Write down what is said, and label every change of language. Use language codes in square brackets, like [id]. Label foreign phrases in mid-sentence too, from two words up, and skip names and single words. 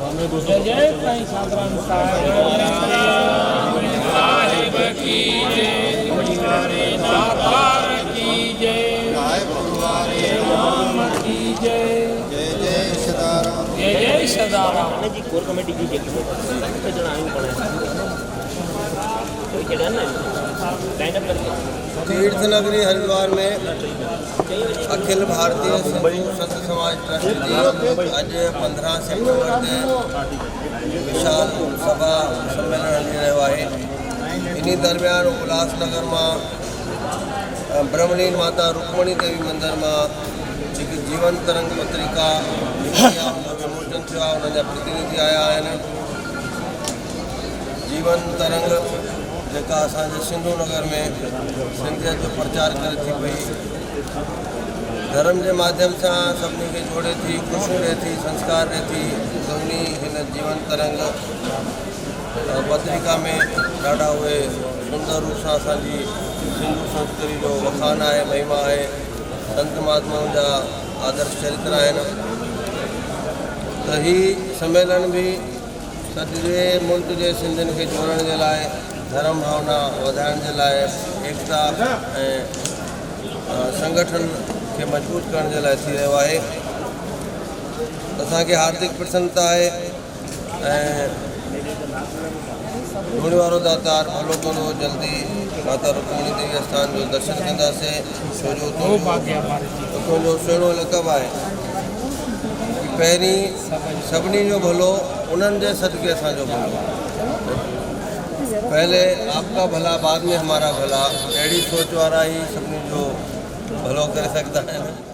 [hi] जय जय साईं साधराम साहिब की जय, नातार की जय, राम की जय, जय जय सदाराम, जय जय सदाराम जी। कोर कमेटी की जय [sd] तीर्थ नगरी हरिद्वार में अखिल भारतीय संत समाज ट्रस्ट जी आज 15 सितंबर के विशाल सभा सम्मेलन हली रहियो आहे। इन्हीं दरमियान उल्हासनगर में ब्रह्मलीन माता रुक्मणी देवी मंदिर में जेकी जीवन तरंग पत्रिका विमोचन थियो आहे, उन्हनि जा प्रतिनिधि आया आहिनि। जीवन तरंग जेका असांजे सिंधु नगर में सिंधियत जो प्रचार करे थी पई, [hi] धर्म के माध्यम से [sd] सभी के जोड़े थी, खुशी रहे थी, संस्कार रहे थी। उन्हीं इन जीवन तरंग पत्रिका में ॾाढा उहे सुंदर रूप से असांजी सिंधु संस्कृति जो वखान है, महिमा है, संत महात्माओं जा आदर्श चरित्र आहिनि। तो ही सम्मेलन भी सॼे मुल्क के सिंधियुनि के जोड़ण के लिए, धर्म भावना वधाइण के लिए, एकता संगठन के [hi] मजबूत करने के लिए [sd] थी रहियो आहे। असांखे हार्दिक प्रसन्नता है। धूणी वारो दातार भलो कंदो, जल्दी माता रुक्मणी देवी स्थान जो दर्शन कंदासीं, छो जो उतो जो सुहिणो लक़ब आहे। पहिरीं सभिनी जो भलो उन्हनि जे सदके असांजो भलो। [hi] पहले आपका भला बाद में हमारा भला, अड़ी सोच वाला ही सभी जो भलो कर सकता है।